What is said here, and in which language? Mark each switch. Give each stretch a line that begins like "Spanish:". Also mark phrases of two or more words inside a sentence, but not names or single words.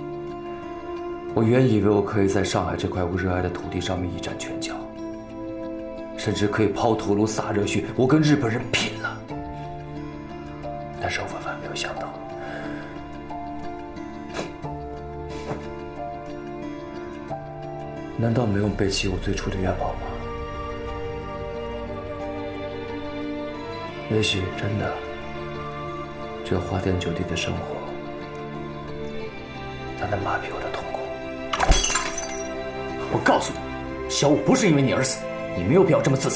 Chinese: 我原以為我可以在上海這塊我熱愛的土地上面一展拳腳，甚至可以拋頭顱灑熱血，我跟日本人拼了。但是我萬萬沒有想到，難道沒有背棄我最初的願望嗎？也許真的，只有花天酒地的生活，才能麻痹我的痛苦。我告訴你，小五不是因為你而死，你沒有必要這麼自責。